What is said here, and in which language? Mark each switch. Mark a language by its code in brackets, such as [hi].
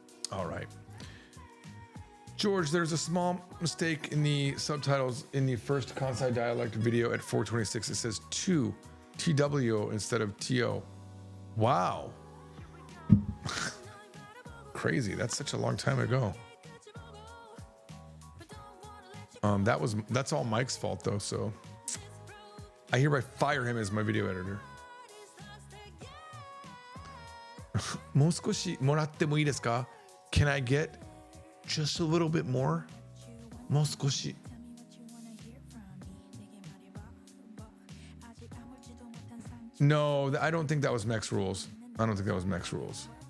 [en] All right. George, there's a small mistake in the subtitles in the first Kansai dialect video at 426. It says TWO instead of TO. Wow. Crazy. That's such a long time ago. That's all Mike's fault though, so I hereby fire him as my video editor. [ja] もう少しもらってもいいですか? [en] Can I get just a little bit more? [ja] もう少し. [en] No, I don't think that was Mech's rules. I don't think that was Mech's rules.